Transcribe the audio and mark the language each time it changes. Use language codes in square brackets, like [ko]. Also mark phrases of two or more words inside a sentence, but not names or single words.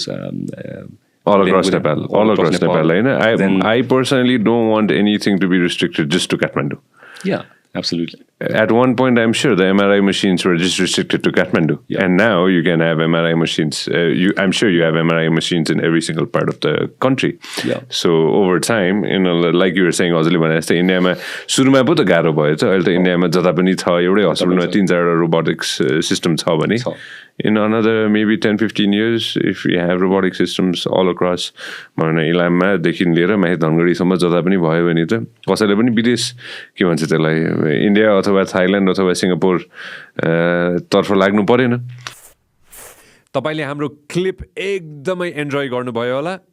[en] all across Nepal, I personally don't want anything to be restricted just to Kathmandu. Yeah, absolutely. At one point, I'm sure the MRI machines were just restricted to Kathmandu. And now you can have MRI machines. I'm sure you have MRI machines in every single part of the country. So over time, like you were saying, [ne] इन्डिया मा सुरुमा पुट गरो भयो छ अहिले त इन्डिया मा जता पनि छ एउटै hospital ma 3-4 [en] robotics system [ne] छ भने [en] in another maybe 10-15 years if we have robotic systems all across [ne] इलाममा देखि लिएर माथि धनगढीसम्म जता पनि भयो भने त कसैले पनि विदेश के भन्छ त्यसलाई इन्डिया अथवा थाइल्यान्ड अथवा सिङ्गापुर तर्फ लाग्नु परेन। तपाईले हाम्रो क्लिप एकदमै एन्जोय गर्नुभयो होला।